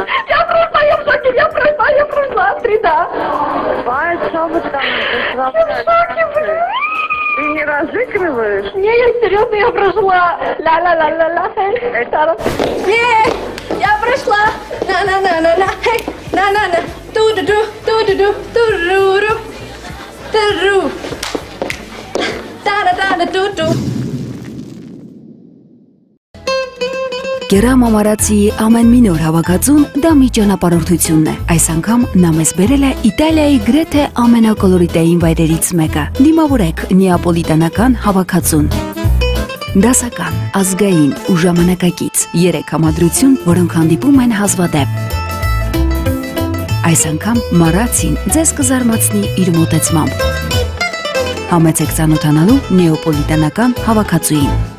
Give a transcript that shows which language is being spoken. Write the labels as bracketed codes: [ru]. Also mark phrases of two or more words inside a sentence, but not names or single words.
[ru] Я прошла, я в шоке, я прошла. 3, да. Вай, что вы там? Я в шоке, блин. Ты не разыгрываешь? Не, я серьезно, я прошла. Ла-ла-ла-ла-ла. Не, я прошла. На-на-на-на-на. На-на-на. Ту-ду-ду, ту-ду-ду, ту-ру-ру. Ту-ру. Та-да-да-да-ту-ту. [hy] Գերամ ամարացիի ամեն մի նոր հավաքածուն դա մի ճանապարհորդությունն է։ Այս անգամ նա մեզ բերել է Իտալիայի գրեթե ամենակոլորիտային վայրերից մեկը։ Դիմավորեք նեապոլիտանական հավաքածուն։ Դասական, ազգային ու ժամանակակից 3 համադրություն, որոնք հանդիպում են հազվադեպ։ Այս անգամ Մարացին ձեզ կզարմացնի իր մոտեցմամբ։ Համեցեք ծանոթանալու նեոպոլիտանական հավաքածուին։